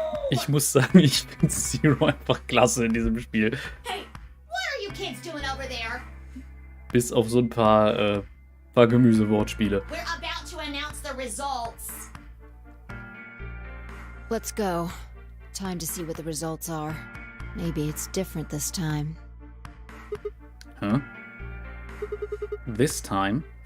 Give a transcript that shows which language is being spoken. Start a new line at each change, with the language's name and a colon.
German: Ich muss sagen, ich finde Zero einfach klasse in diesem Spiel.
English: Hey, what are you kids doing over there?
German: Bis auf so ein paar Gemüsewortspiele.
English: We're about to announce the results. Let's go. Time to see what the results are. Maybe it's different this time. Huh? This time?